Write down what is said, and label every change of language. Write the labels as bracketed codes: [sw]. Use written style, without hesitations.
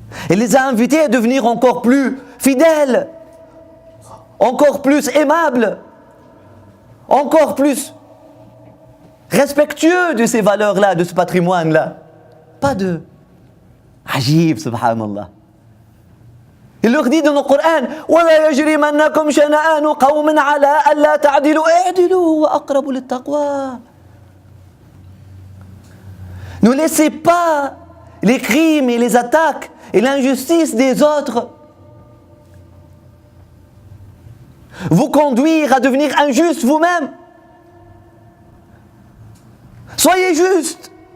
[fr] Il les a invités à devenir encore plus fidèles, encore plus aimables, encore plus respectueux de ces valeurs-là, de ce patrimoine-là. Pas de ajib, subhanallah. Il leur dit dans le Coran: [ar] وَلَا يَجْرِمَنَّكُمْ شَنَآنُ قَوْمٍ عَلَىٰ أَلَّا تَعْدِلُوا اعْدِلُوا وَأَقْرَبُ لِلتَّقْوَى. [fr] Ne laissez pas les crimes et les attaques et l'injustice des autres vous conduire à devenir injuste vous-même. Soyez juste.